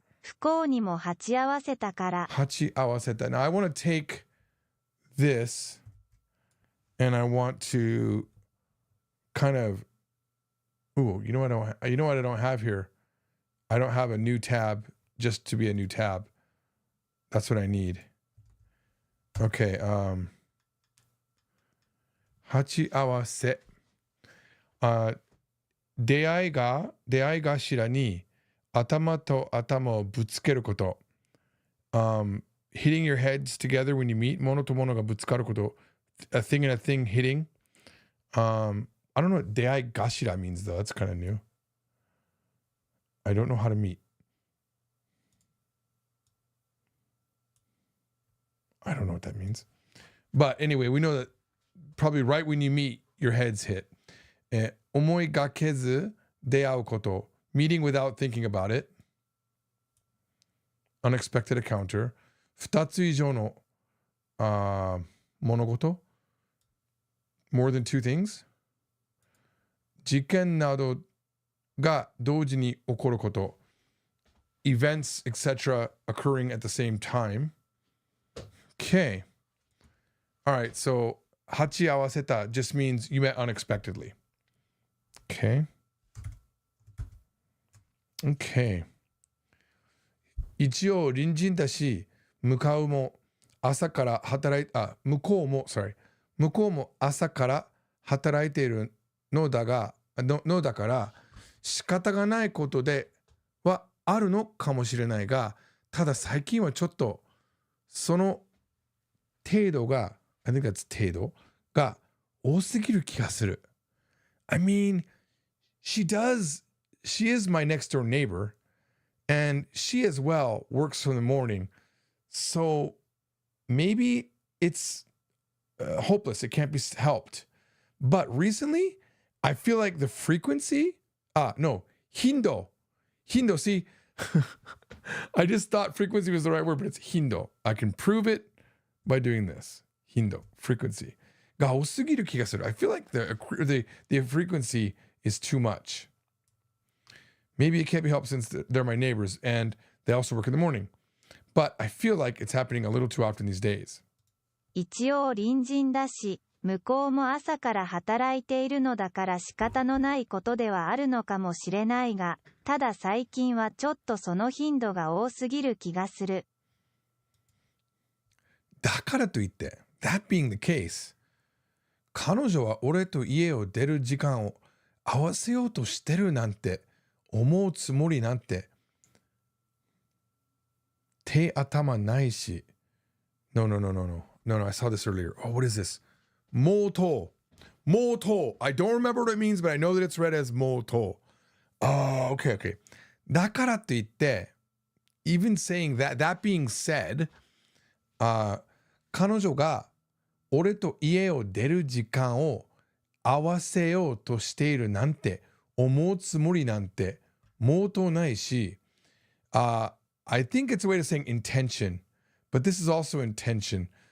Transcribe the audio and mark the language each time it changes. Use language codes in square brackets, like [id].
[ja] 不幸にも鉢合わせたから Hachi awaseta. [en] Now I want to take this and I want to kind of. Ooh, you know what I don't have here? I don't have a new tab just to be a new tab. That's what I need. Okay, hachi awase. [ja] 出会い頭に頭と頭をぶつけること。 [en] Hitting your heads together when you meet. [ja] 物と物がぶつかること。 [en] A thing and a thing hitting. I don't know what 出会い頭 means though. That's kind of new. I don't know how to meet. I don't know what that means. But anyway, we know that probably right when you meet, your head's hit. [ja] 思いがけず出会うこと。 [en] Meeting without thinking about it. Unexpected encounter. [ja] 二つ以上の、物事。 [en] More than two things. [ja] 事件などが同時に起こること。 [en] Events, etc. occurring at the same time. Okay. All right, so 鉢合わせた just means you met unexpectedly. Okay. Okay. [ja] 一応隣人だし、向こうも朝から働い向こうも朝から働いているのだから仕方がないことではあるのかもしれないが、ただ最近はちょっとその程度が [en] I think that's [ja] 程度が多すぎる気がする。 [en] I mean, she is my next door neighbor, and she as well works from the morning. So maybe it's hopeless. It can't be helped. But recently, I feel like the frequency, hindo. Hindo, see, I just thought frequency was the right word, but it's hindo. I can prove it by doing this. Hindo, frequency. [ja] が多すぎる気がする. [en] I feel like the frequency is too much. Maybe it can't be helped since they're my neighbors and they also work in the morning. But I feel like it's happening a little too often these days. [ja] 一応隣人だし、向こうも朝から働いているのだから仕方のないことではあるのかもしれないが、ただ最近はちょっとその頻度が多すぎる気がする。だからといって、 [en] that being the case, [ja] 彼女は俺と家を出る時間を合わせようとしてるなんて思うつもりなんて手頭ないし。 [en] No, I saw this earlier. Oh, what is this? Moto. I don't remember what it means, but I know that it's read as moto. Oh, okay. [ja] だからといって、 [en] even saying that being said, [ja] 彼女が俺と家を出る時間を合わせようとしているなんて思うつもりなんてもとないし、 [en] I think it's a way to saying intention, but this is also intention.